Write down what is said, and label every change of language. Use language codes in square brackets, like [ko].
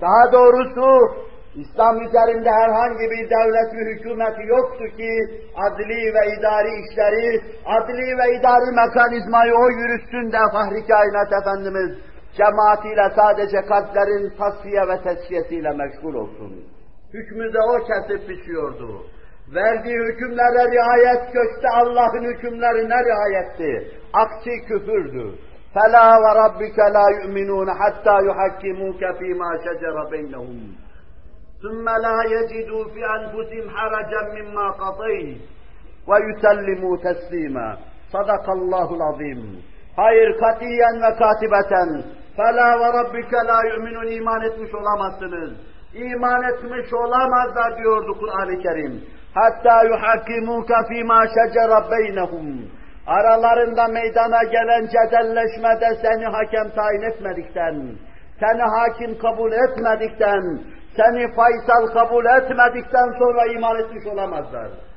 [tr] Daha doğrusu İslam üzerinde herhangi bir devlet ve hükümet yoktu ki adli ve idari işleri, adli ve idari mekanizmayı o yürüttün de Fahri Kainat Efendimiz cemaatiyle sadece kalplerin tasfiye ve tezkiyesiyle meşgul olsun. Hükmü de o kesip biçiyordu. Verdiği hükümlere riayet göçte Allah'ın hükümlerine riayetti. Aksi küfürdü. [ar] فَلَا وَرَبِّكَ لَا يُؤْمِنُونَ حَتَّى يُحَكِّمُوكَ فِي مَا شَجَرَ بَيْنَهُمْ ثُمَّ لَا يَجِدُوا فِي أَنْفُسِهِمْ حَرَجًا مِمَّا قَضَيْتَ وَيُسَلِّمُوا تَسْلِيمًا صَدَقَ اللّٰهُ الْعَظِيمُ [tr] Hayır, katiyen ve katibeten. [ar] فَلَا وَرَبِّكَ لَا يُؤْمِنُونَ [tr] İman etmiş olamazsınız. İman etmiş olamazlar diyordu Kur'an-ı Kerim. [ar] حَتَّى يُحَكِّمُوكَ فِي مَا شَجَرَ بَيْنَهُمْ [tr] Aralarında meydana gelen cedelleşmede seni hakem tayin etmedikten, seni hakim kabul etmedikten, seni faysal kabul etmedikten sonra iman etmiş olamazlar.